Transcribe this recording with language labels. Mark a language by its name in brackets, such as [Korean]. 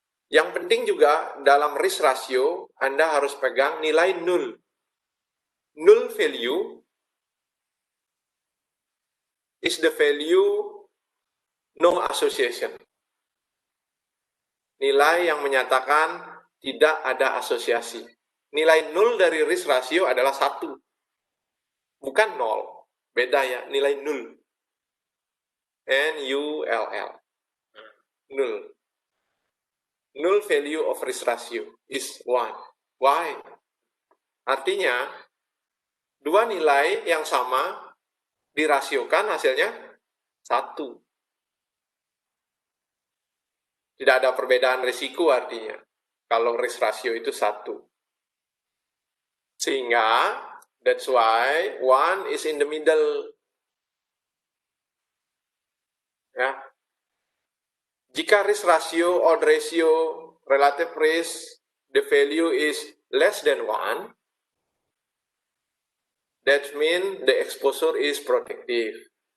[Indonesian] Yang penting juga dalam risk ratio, Anda harus pegang nilai nul. [English] Null value is the value no association. [Indonesian] Nilai yang menyatakan tidak ada asosiasi. Nilai nul dari risk ratio adalah 1. Bukan 0. Beda ya, nilai nul. N-U-L-L. Null. [English] Null value of risk ratio is 1. Why? [Indonesian] Artinya, dua nilai yang sama dirasiokan hasilnya 1. Tidak ada perbedaan risiko artinya. Kalau risk ratio itu 1. Sehingga, [English] that's why 1 is in the middle. [Indonesian] Ya. Jika [English] risk ratio, odd ratio, relative risk, the value is less than 1, that means the exposure is protective.